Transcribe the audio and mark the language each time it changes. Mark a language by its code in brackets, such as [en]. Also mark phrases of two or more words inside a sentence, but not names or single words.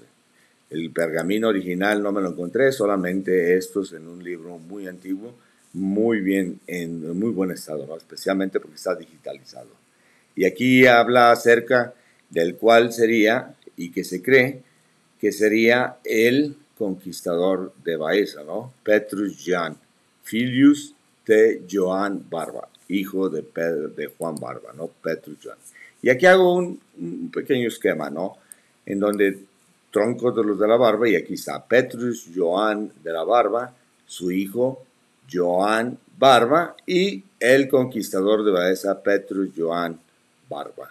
[es] El pergamino original no me lo encontré, solamente estos en un libro muy antiguo, muy bien, en muy buen estado, ¿no? Especialmente porque está digitalizado. Y aquí habla acerca del cual sería, y que se cree que sería el conquistador de Baeza, ¿no? Petrus Jan, [la] filius de [es] Joan Barba, hijo de Juan Barba, ¿no? Petrus Jan. Y aquí hago un pequeño esquema, ¿no? En donde tronco de los de la Barba, y aquí está Petrus Joan de la Barba, su hijo Joan Barba, y el conquistador de Baeza, Petrus Joan Barba.